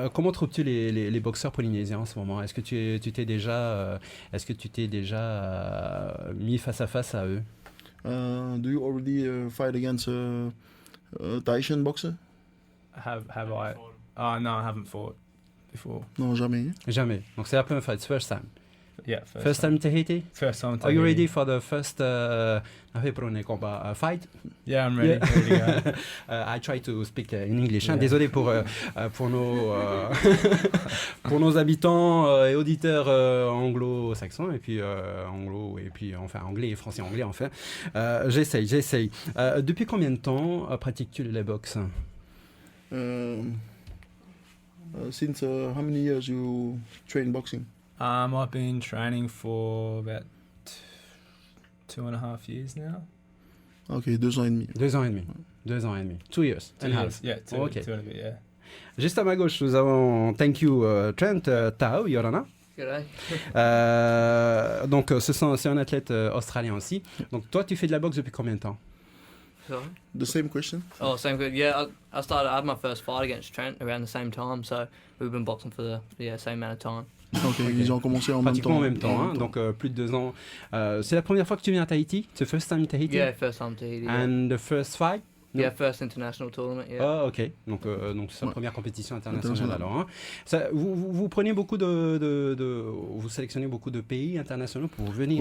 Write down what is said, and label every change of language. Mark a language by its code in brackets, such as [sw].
[fr] Comment trouves-tu les boxeurs polynésiens en ce moment? Est-ce que tu t'es déjà mis face à face à eux? [en] Do you already fight against a Tahitian boxer? Have I? Oh no, I haven't fought before. [fr] Non, jamais. Jamais. Donc c'est la première fois. [en] It's first time. Yeah, First time Tahiti? First time Tahiti. Are you ready for the first fight? Yeah, I'm ready. Ready to go. I try to speak in English. Yeah. [fr] Désolé pour nos habitants et auditeurs anglo-saxons et puis anglais et français-anglais enfin. J'essaye. Depuis combien de temps pratiques-tu la boxe? [en] Since how many years you train boxing? I've been training for about 2.5 years now. [fr] Ok, 2 ans et demi. 2 ans et demi. 2 ans et demi. [en] 2 years. 2 years. Yeah, two Okay. and a bit, yeah. [fr] Juste à ma gauche, nous avons [en] thank you [fr] Trent Tahau Yorana. [en] G'day. [fr] Donc c'est un athlète australien aussi. Donc toi tu fais de la boxe depuis combien de temps? [en] Sorry? The same question? Oh, same good. Yeah, I had my first fight against Trent around the same time, so we've been boxing for the same amount of time. [fr] Ok, ils ont commencé en même temps. Pratiquement en même temps, donc plus de 2 ans. C'est la première fois que tu viens à Tahiti? C'est [en] first time Tahiti? Yeah, first time Tahiti. Yeah. And the first fight? Yeah, first international tournament. Yeah. Ah, ok. [fr] Donc c'est la première compétition internationale alors. Hein. Ça, vous prenez beaucoup vous sélectionnez beaucoup de pays internationaux pour venir